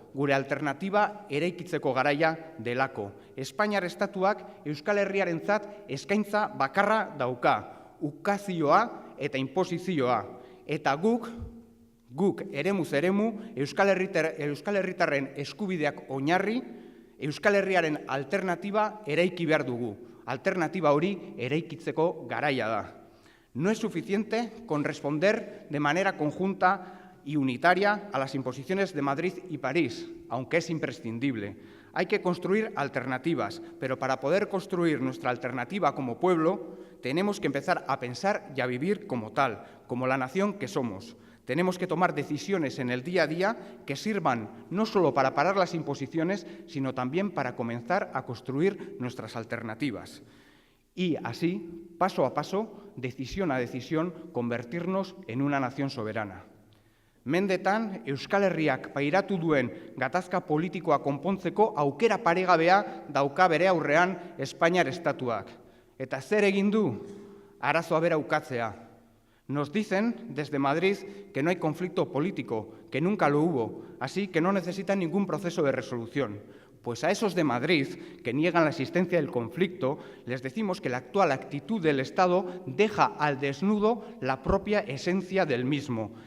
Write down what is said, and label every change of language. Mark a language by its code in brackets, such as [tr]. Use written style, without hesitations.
[eu] Gure alternatiba eraikitzeko garaia delako. Espainiar estatuak Euskal Herriarentzat eskaintza bakarra dauka, ukazioa eta inposizioa. Eta guk eremuz eremu Euskal Herritarren eskubideak oinarri Euskal Herriaren alternatiba eraiki behar dugu. Alternatiba hori eraikitzeko garaia da. [es] No es suficiente con responder de manera conjunta y unitaria a las imposiciones de Madrid y París, aunque es imprescindible. Hay que construir alternativas, pero para poder construir nuestra alternativa como pueblo, tenemos que empezar a pensar y a vivir como tal, como la nación que somos. Tenemos que tomar decisiones en el día a día que sirvan no solo para parar las imposiciones, sino también para comenzar a construir nuestras alternativas. Y así, paso a paso, decisión a decisión, convertirnos en una nación soberana. [eu] Mendetan, Euskal Herriak pairatu duen gatazka politikoa konpontzeko aukera paregabea dauka bere aurrean Espainiar estatuak. Eta zer egin du? Arazoa bera ukatzea. [es] Nos dicen desde Madrid que no hay conflicto político, que nunca lo hubo, así que no necesitan ningún proceso de resolución. Pues a esos de Madrid, que niegan la existencia del conflicto, les decimos que la actual actitud del Estado deja al desnudo la propia esencia del mismo.